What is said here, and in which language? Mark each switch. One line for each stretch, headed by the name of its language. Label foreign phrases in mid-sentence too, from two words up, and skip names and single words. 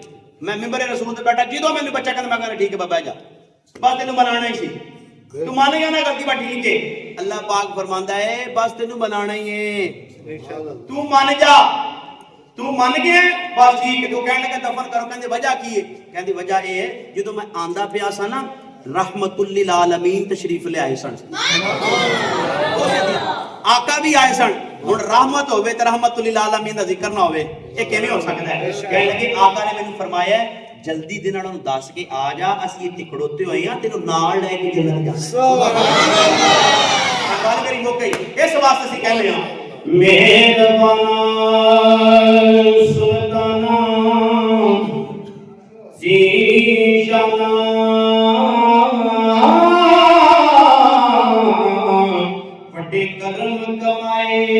Punjabi: ਮੈਂ ਮਿੰਬਰ ਰਸੂਲ ਤੇ ਬੈਠਾ, ਜਦੋਂ ਮੈਨੂੰ ਬੱਚਾ ਕਹਿੰਦਾ ਮੈਂ ਕਹਿੰਦਾ ਠੀਕ ਹੈ ਬਾਬਾ ਜਾ, ਬਸ ਤੈਨੂੰ ਮਨਾਣਾ ਹੀ ਸੀ, ਤੂੰ ਮੰਨ ਗਿਆ ਨਾ ਗਲਤੀ, ਬਸ ਠੀਕ ਹੈ। ਅੱਲਾਹ ਪਾਕ ਫਰਮਾਂਦਾ ਹੈ ਬਸ ਤੈਨੂੰ ਮਨਾਣਾ ਹੀ ਹੈ, ਤੂੰ ਮੰਨ ਜਾ, ਤੂੰ ਮੰਨ ਗਿਆ ਬਸ ਠੀਕ ਹੈ। ਤੂੰ ਕਹਿਣ ਲੱਗਾ ਦਫਨ ਕਰੋ, ਕਹਿੰਦੇ ਵਜ੍ਹਾ ਕੀ ਹੈ? ਕਹਿੰਦੀ ਵਜ੍ਹਾ ਇਹ ਹੈ ਜਦੋਂ ਮੈਂ ਆਂਦਾ ਪਿਆ ਸਾਂ ਨਾ
Arabic: رحمة للعالمين
Punjabi: ਤਸ਼ਰੀਫ਼ ਲੇ ਆਏ ਸਨ, ਆਕਾ ਭੀ ਆਏ ਸਨ, आका भी आए सन। ਹੁਣ ਰਹਿਮਤ ਹੋਵੇ ਤੇ
Arabic: رحمة للعالمين
Punjabi: ਦਾ ਜ਼ਿਕਰ ਨਾ ਹੋਵੇ, ਯੇ ਕਿਵੇਂ ਹੋ ਸਕਦਾ ਹੈ? ਕਹਿਣ ਲੱਗੇ ਆਕਾ ਨੇ ਮੈਨੂੰ ਫ਼ਰਮਾਇਆ ਜਲਦੀ ਦੇ ਨਾਲ ਦੱਸ ਕੇ ਆ ਜਾ, ਅਸੀਂ ਇੱਥੇ ਖੜੋਤੇ ਹੋਏ ਹਾਂ, ਤੈਨੂੰ ਨਾਲ ਲੈ ਕੇ ਜੰਨਤ ਜਾਣਾ।
Arabic: سبحان الله.
Punjabi: ਗੱਲ ਕਰੀ ਹੋ ਗਈ, ਇਸ ਵਾਸਤੇ ਅਸੀਂ ਕਹਿਣੇ ਹਾਂ ਮਿਹਰਬਾਨਾ ਸੁਲਤਾਨਾ ਜੀਸ਼ਾਨਾ ਬੜੇ ਕਰਮ ਕਮਾਏ